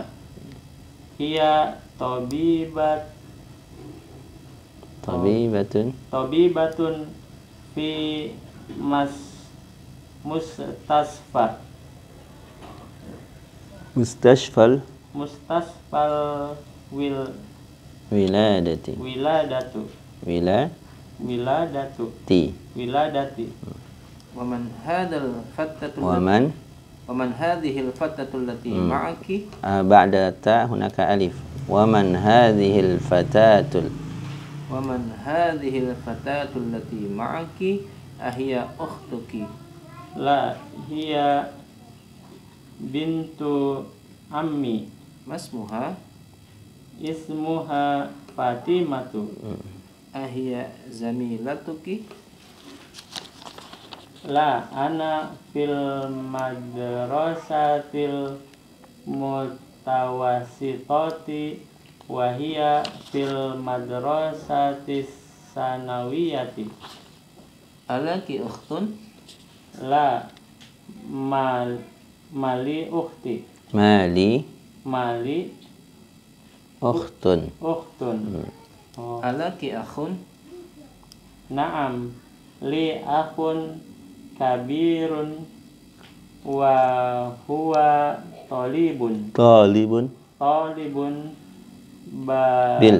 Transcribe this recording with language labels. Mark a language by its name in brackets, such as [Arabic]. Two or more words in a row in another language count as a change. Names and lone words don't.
[Arabic] هي طبيبة في مستشفى الولادة. ومن هذه الفتاة التي معك? بعد تا هناك ألف. ومن هذه الفتاة. ومن هذه الفتاة التي معك أهي أختك. لا هي بنت عمي. Masmuha اسمها فاطمة. أهي زميلتك. لا أنا في المدرسة المتوسطة وهي في المدرسة الثانوية. ألك أخت. لا ما لي أختي. Mali Mali ukhtun. ukhtun. Oh. ألك أخ. نعم، لي أخ كبير وهو طالب. Talibun. Talibun Bil.